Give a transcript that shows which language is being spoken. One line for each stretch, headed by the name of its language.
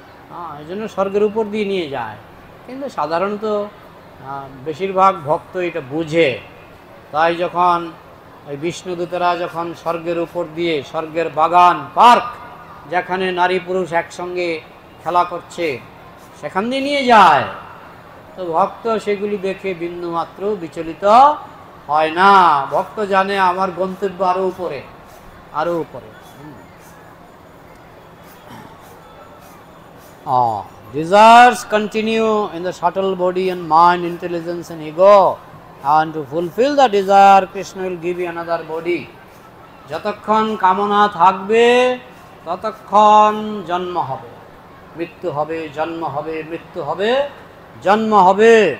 Bangla: হ্যাঁ, এই জন্য স্বর্গের উপর দিয়ে নিয়ে যায়। কিন্তু সাধারণত বেশিরভাগ ভক্ত এটা বুঝে, তাই যখন ওই বিষ্ণুদূতেরা যখন স্বর্গের উপর দিয়ে, স্বর্গের বাগান পার্ক যেখানে নারী পুরুষ একসঙ্গে খেলা করছে, সেখান দিয়ে নিয়ে যায়, তো ভক্ত সেগুলি দেখে বিন্দুমাত্র বিচলিত হয় না। ভক্ত জানে আমার গন্তব্য আরো উপরে, আরো উপরে।
English: Desires continue in the subtle body and mind, intelligence and ego, and to fulfill the desire Krishna will give you another body.
Bangla: যতক্ষণ কামনা থাকবে ততক্ষণ জন্ম হবে, মৃত্যু হবে, জন্ম হবে, মৃত্যু হবে, জন্ম হবে।